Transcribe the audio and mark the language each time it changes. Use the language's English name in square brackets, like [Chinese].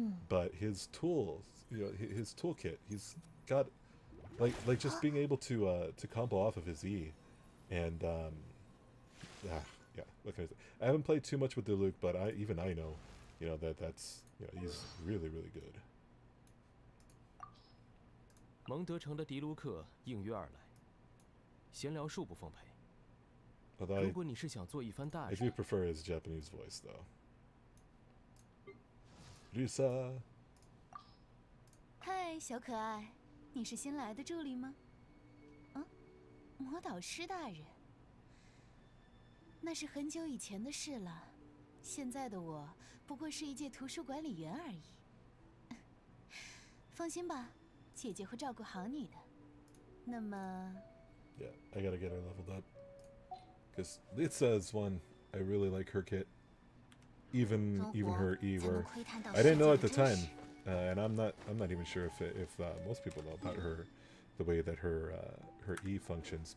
[English] But his tools, you know, his toolkit, he's got like just being able to combo off of his E, and yeah, what can I say? I haven't played too much with Diluc, but I know, you know, that's, you know, he's really good. [Chinese] 蒙德城的迪卢克应约而来，闲聊数不奉陪。如果你是想做一番大事， [English] I do prefer his Japanese voice though. Risa， [Chinese] 嗨，小可爱，你是新来的助理吗？魔导师大人，那是很久以前的事了。现在的我不过是一届图书管理员而已。放心吧，姐姐会照顾好你的。那么 [English] Yeah, I gotta get her leveled up. Because Litsa is one, I really like her kit. Even her E, where I didn't know at the time, and I'm not even sure if most people know about her, the way that her E functions.